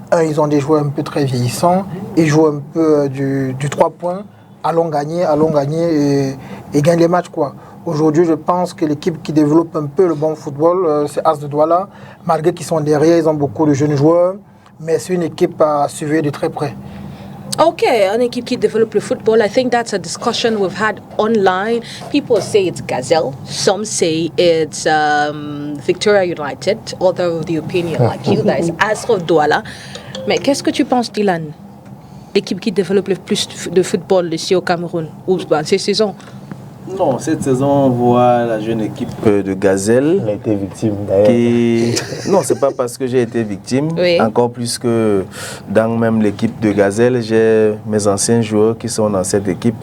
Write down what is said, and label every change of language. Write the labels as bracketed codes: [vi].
[fr] Ils ont des joueurs un peu très vieillissants. Ils jouent un peu du 3 points. Allons gagner et gagnent les matchs, quoi. Aujourd'hui, je pense que l'équipe qui développe un peu le bon football, c'est As de Douala. Malgré qu'ils sont derrière, ils ont beaucoup de jeunes joueurs, mais c'est une équipe à suivre de très près. [en] Okay, an [fr] équipe qui développe le football. [en] I think that's a discussion we've had online. People say it's Gazelle. Some say it's Victoria United. Other of the opinion, like you guys, As of Douala. [fr] Mais qu'est-ce que tu penses, Dylan? L'équipe qui développe le plus de football ici au Cameroun, ou ces saisons? Non, cette saison, on voit la jeune équipe de Gazelle. Elle a été victime d'ailleurs. Non, c'est pas parce que j'ai été victime. Oui. Encore plus que dans même l'équipe de Gazelle, j'ai mes anciens joueurs qui sont dans cette équipe.